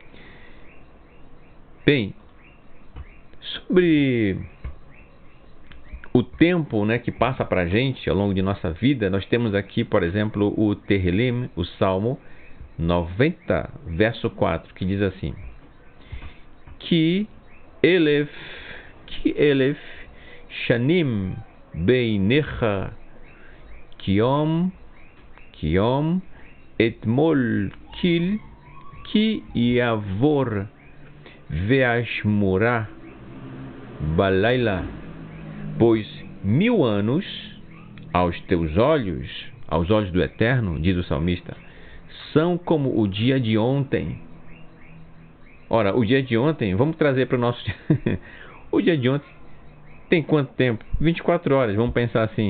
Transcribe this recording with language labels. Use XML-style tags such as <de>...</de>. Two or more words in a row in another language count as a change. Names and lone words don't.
<pt>Bem, sobre o tempo, né, que passa para a gente ao longo de nossa vida, nós temos aqui, por exemplo, o Tehillim, o Salmo 90, verso 4, que diz assim:</pt> <he>כי אלף שנים בעיניך כיום אתמול כי כי יעבר ואשמורה בלילה.</he> <pt>Pois 1000 anos aos teus olhos, aos olhos do Eterno, diz o salmista, são como o dia de ontem. Ora, o dia de ontem, vamos trazer para o nosso dia. O dia de ontem tem quanto tempo? 24 horas, vamos pensar assim.</pt>